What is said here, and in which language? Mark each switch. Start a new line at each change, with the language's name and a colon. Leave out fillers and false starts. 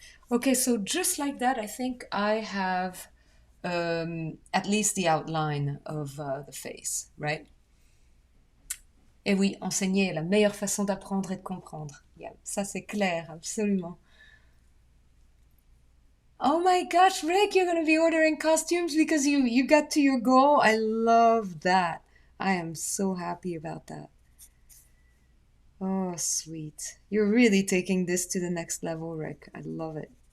English: Okay, so just like that, I think I have at least the outline of the face, right?
French: Et oui, enseigner est la meilleure façon d'apprendre et de comprendre. Yeah, ça c'est clair, absolument.
English: Oh my gosh, Rick, you're going to be ordering costumes because you got to your goal. I love that. I am so happy about that. Oh, sweet. You're really taking this to the next level, Rick. I love it.